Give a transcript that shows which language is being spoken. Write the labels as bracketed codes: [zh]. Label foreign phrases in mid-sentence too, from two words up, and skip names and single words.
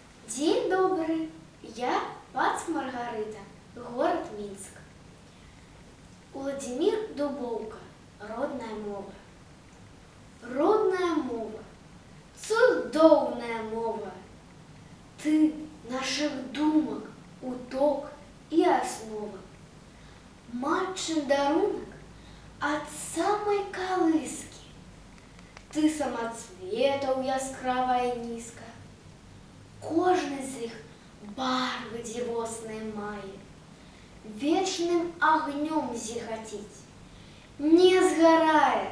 [ru] День добрый, я Пац Маргарита, город Минск. [be] Владимир Дубовка, родная мова. Родная мова, цудоўная мова. Ты наших думок, уток и основа. Матчин дарунок от самой колыски. Ты самоцветаў яскравая низка. Кожны з іх барвы дзівосныя мае, вечным агнём зіхаціць, не згарае.